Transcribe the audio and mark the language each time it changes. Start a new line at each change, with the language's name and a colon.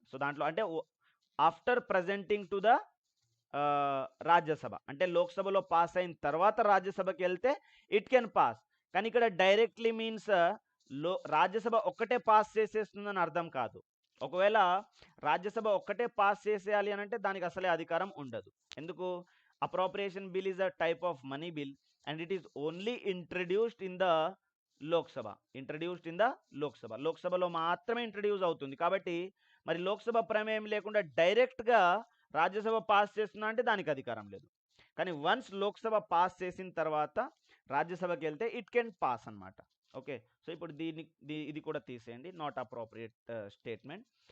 Telugu: So దాంట్లో అంటే
English: after presenting to the Rajya Sabha
Telugu: అంటే లోక్సభలో పాస్ అయిన తర్వాత రాజ్యసభకి వెళ్తే
English: It can pass.
Telugu: కానీ ఇక్కడ డైరెక్ట్లీ మీన్స్ రాజ్యసభ ఒక్కటే పాస్ చేసేస్తుందని అర్థం కాదు. ఒకవేళ రాజ్యసభ ఒక్కటే పాస్ చేసేయాలి అని అంటే దానికి అసలే అధికారం ఉండదు. ఎందుకు?
English: appropriation bill is a type of money bill and it is only introduced in the Lok Sabha. Introduced in the Lok Sabha.
Telugu: లోక్సభలో మాత్రమే ఇంట్రడ్యూస్ అవుతుంది. కాబట్టి మరి లోక్సభ ప్రమేయం లేకుండా డైరెక్ట్గా రాజ్యసభ పాస్ చేస్తుందా అంటే దానికి అధికారం లేదు. కానీ వన్స్ లోక్సభ పాస్ చేసిన తర్వాత రాజ్యసభకి వెళ్తే
English: it can pass
Telugu: అన్నమాట. ఓకే, సో ఇప్పుడు ఇది కూడా తీసేయండి,
English: Not appropriate statement.